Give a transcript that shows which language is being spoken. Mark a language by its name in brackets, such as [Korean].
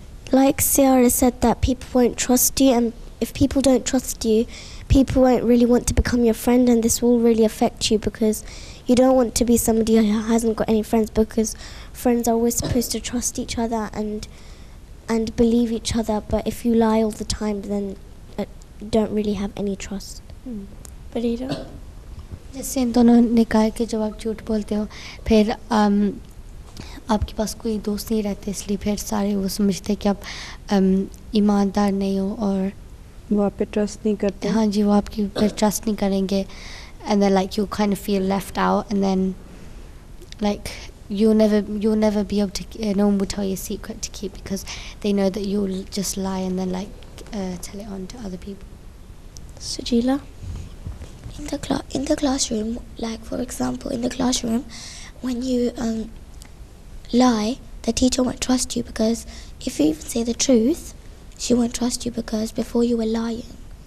[English] Like Ciara said, that people won't trust you, and if people don't trust you, people won't really want to become your friend, and this will really affect you because you don't want to be somebody who hasn't got any friends, because friends are always supposed to trust each other and believe each other, but if you lie all the time, then you don't really have any trust. Farida? [Hindi] जैसे इन दोनों ने कहा कि जब आप झूठ बोलते हो फिर आपके पास कोई दोस्त नहीं रहते, इसलिए फिर सारे वो समझते हैं कि आप ईमानदार नहीं हो और वो आप पे ट्रस्ट नहीं करते. हाँ जी, वो आपकी पे ट्रस्ट नहीं करेंगे. [English] And then like you kind of feel left out, and then like you'll never be able to, no one will tell you a secret to keep because they know that you'll just lie and then like tell it on to other people. Sajila? In the classroom, like for example, in the classroom, when you lie, the teacher won't trust you because if you even say the truth, she won't trust you because before you were lying.